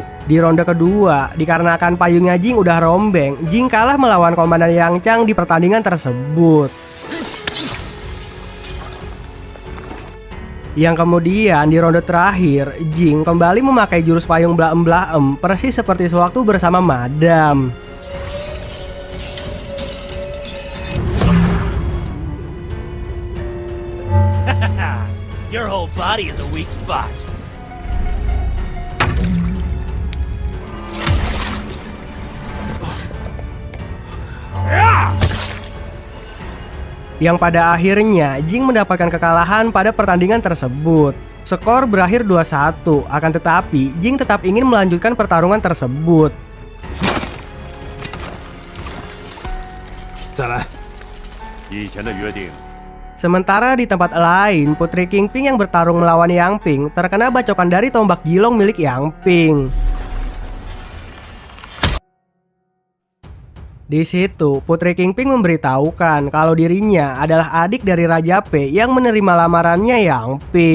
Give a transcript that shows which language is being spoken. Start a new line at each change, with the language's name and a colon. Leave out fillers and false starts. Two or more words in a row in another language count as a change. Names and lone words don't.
Indonesian: Di ronde kedua, dikarenakan payungnya Jing udah rombeng, Jing kalah melawan Komandan Yang Chang di pertandingan tersebut. Yang kemudian di ronde terakhir, Jing kembali memakai jurus payung Blaem-Blaem persis seperti sewaktu bersama Madam.
English: Your whole body is a weak spot.
Indonesian: Yang pada akhirnya Jing mendapatkan kekalahan pada pertandingan tersebut. Skor berakhir 2-1, akan tetapi Jing tetap ingin melanjutkan pertarungan tersebut.
Chinese: 再来，以前的约定，
Indonesian: Sementara di tempat lain, Putri Kingping yang bertarung melawan Yang Ping terkena bacokan dari tombak Jilong milik Yang Ping. Di situ, Putri Kingping memberitahukan kalau dirinya adalah adik dari Raja Pei yang menerima lamarannya Yang Ping.